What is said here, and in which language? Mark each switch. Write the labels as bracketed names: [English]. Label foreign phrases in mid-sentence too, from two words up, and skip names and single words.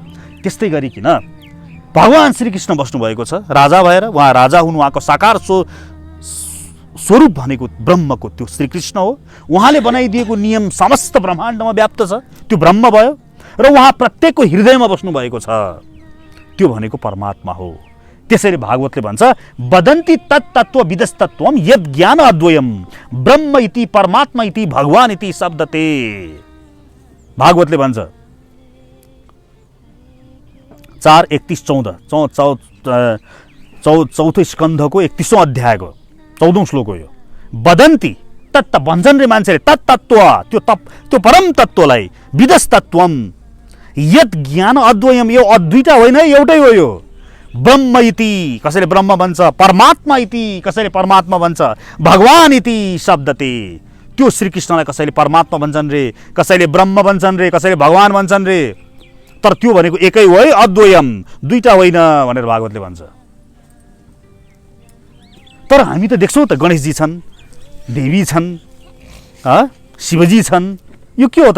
[Nepali] त्यस्तै गरिकन भगवान श्रीकृष्ण बस्नुभएको छ राजा भएर, उहाँ राजा हुनु, उहाँको साकार स्वरूप भनेको ब्रह्मको त्यो श्रीकृष्ण हो। उहाँले बनाइदिएको नियम समस्त ब्रह्माण्डमा व्याप्त छ, त्यो ब्रह्म भयो र उहाँ प्रत्येकको हृदयमा बस्नुभएको छ, त्यो भनेको परमात्मा हो। त्यसैले भागवतले भन्छ [Sanskrit] वदन्ति तत्तत्व विदस्तत्वम यद ज्ञान अद्वयम ब्रह्म इति परमात्मा इति भगवान इति शब्दते। [Nepali] भागवतले भन्छ 4:31-14 चौथो स्कन्धको 31औं अध्यायको 14औं श्लोक हो यो। [Sanskrit] वदन्ति तत्त [Nepali] भन्छन् रे मान्छेले, तत्तत्व त्यो परम तत्त्वलाई, [Sanskrit] विदस्तत्वम यद ज्ञान अद्वयम, [Nepali] यो अद्वितीय होइन, एउटै हो यो। [Sanskrit] ब्रह्म इति [Nepali] कसैले ब्रह्म भन्छ, [Sanskrit] परमात्मा इति [Nepali] कसैले परमात्मा भन्छ, [Sanskrit] भगवान इति शब्दते, [Nepali] त्यो श्रीकृष्णलाई कसैले परमात्मा भन्छन् रे, कसैले ब्रह्म भन्छन् रे, कसैले भगवान भन्छन् रे, तर त्यो भनेको एकै हो है, अद्वयम, दुईटा होइन भनेर भागवतले भन्छ। तर हामी त देख्छौँ त गणेशजी छन्, देवी छन्, शिवजी छन्, यो के हो त?